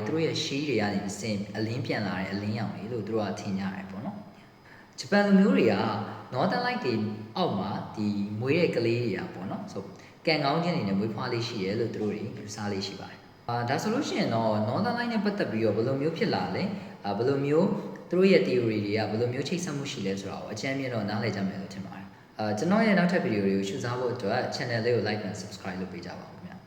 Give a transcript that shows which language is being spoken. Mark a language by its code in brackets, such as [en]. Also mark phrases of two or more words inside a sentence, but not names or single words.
[my] သူတို့ရဲ့ shield တွေကနေအစဉ်အလင်းပြန်လာတဲ့အလင်းရောင်တွေလို့သူတို့ကထင်ကြတယ်ပေါ့နော်ဂျပန်လူမျိုးတွေက Northern Light တွေအောက်မှာဒီမွေးတဲ့ကလေးတွေကပေါ့နော်ဆိုကံကောင်းခြင်းတွေနဲ့မွေးဖွားလေးရှိရဲလို့သူတို့တွေယူဆလေးရှိပါတယ်ဒါဆိုလို့ရှိရင်တော့ Northern Light နဲ့ပတ်သက်ပြီးတော့ဘယ်လိုမျိုးဖြစ်လာလဲဘယ်လိုမျိုးသူတို့ရဲ့ theory တွေကဘယ်လိုမျိုးချိတ်ဆက်မှုရှိလဲဆိုတာကိုအကြမ်းမြင်တော့နားလည်ကြမယ်လို့ထင်ပါတယ်ကျွန်တော်ရဲ့နောက်ထပ်ဗီဒီယိုတွေကိုရှုစားဖို့အတွက် channel လေးကို [en] like and subscribe [my] လုပ်ပေးကြပါဦး